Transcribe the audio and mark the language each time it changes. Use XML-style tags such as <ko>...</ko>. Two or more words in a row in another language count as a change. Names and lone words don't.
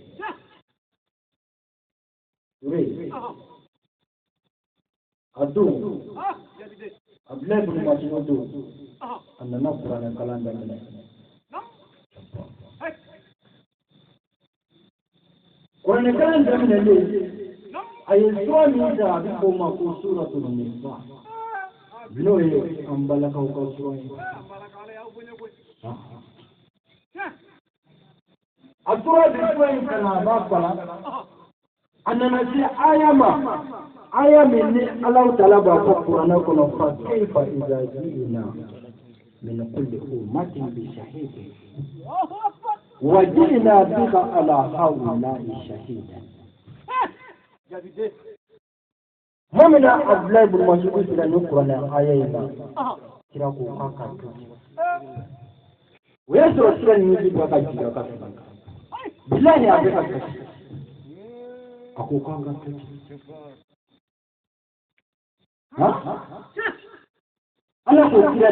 <bm>tɛ a don abdulayi ibn mas'ud don a nana kuranɛ kalan daminɛ kuranɛ kalan daminɛlen a ye sura min ta a bɛ fɔ o ma ko suratul nisa n'o ye an balakaw ka sura ye a tora da sura in kana a b'a kalan a nana se aya ma aya min ni Allahu ta'ala b'a fɔ kuranɛ kɔnɔ</bm> <ar>فكيف إذا جئنا من كل أمة بشهيد وجئنا بك على هؤلاء شهيدا</ar> <bm>Mamina Abdullah ibn Mas'ud sila ni kuranɛ aya yi ba kira ko ka to o y'a sɔrɔ sira ni bi ka jigin ka bilahi a bɛ ka kasi a ko kan ka to ala ko kira</bm>